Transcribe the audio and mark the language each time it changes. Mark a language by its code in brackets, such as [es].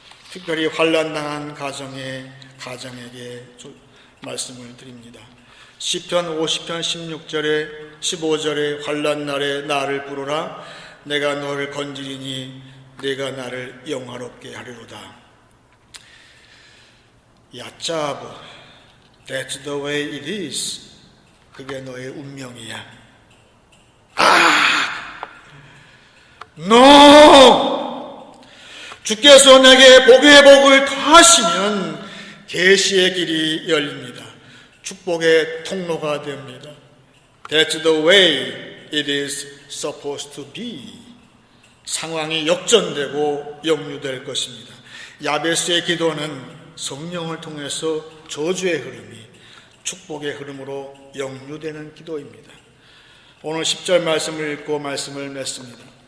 [ko] 특별히 환난당한 가정에게 말씀을 드립니다. 시편 50편 16절에 15절에 환난날에 나를 부르라. 내가 너를 건지리니 내가 나를 영화롭게 하리로다. [en] 얏자부, That's the way it is. [ko] 그게 너의 운명이야. [en] No! [ko] 주께서 내게 복의 복을 더하시면 계시의 길이 열립니다. 축복의 통로가 됩니다. [en] That's the way it is supposed to be. [ko] 상황이 역전되고 역류될 것입니다. 야베스의 기도는 성령을 통해서 저주의 흐름이 축복의 흐름으로 역류되는 기도입니다. 오늘 10절 말씀을 읽고 말씀을 맺습니다.